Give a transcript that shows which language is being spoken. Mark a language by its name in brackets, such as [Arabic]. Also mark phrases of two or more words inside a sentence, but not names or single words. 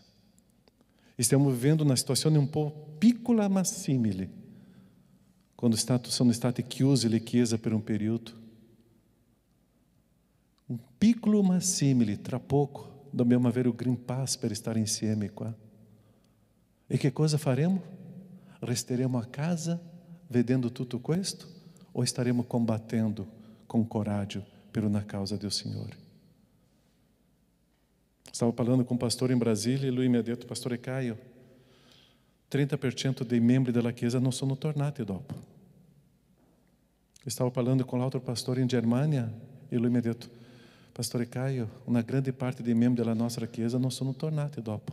[Italian] Stiamo vivendo una situazione un po' piccola ma simile, quando sono state chiuse le chiese per un periodo. Un piccolo ma simile, tra poco dobbiamo avere il Green Pass per stare insieme qua. E che cosa faremo? Resteremo a casa vedendo tutto questo o staremo combattendo [Portuguese] com coragem [Italian] per una causa del Signore? Stavo parlando [Portuguese] com um pastor em Brasília [Italian] e lui mi ha detto: Pastore Caio, 30% dei membri della Chiesa non sono tornati dopo. Stavo parlando com l'altro pastor in Germania e lui mi ha detto: Pastore Caio, una grande parte dei membri della nostra Chiesa non sono tornati dopo.